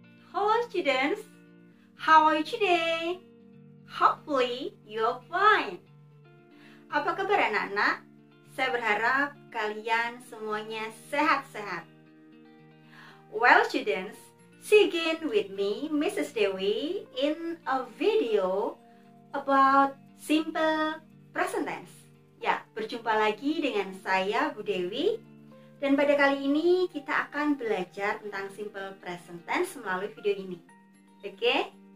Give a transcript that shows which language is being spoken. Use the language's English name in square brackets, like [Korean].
[English] Hello students, how are you today? Hopefully you're fine. [Indonesian] Apa kabar anak-anak? Saya berharap kalian semuanya sehat-sehat. [English] Well students, see again with me, Mrs. Dewi, in a video about simple present tense. [Indonesian] Ya, berjumpa lagi dengan saya, Bu Dewi. Dan pada kali ini kita akan belajar tentang simple present tense melalui video ini. Oke?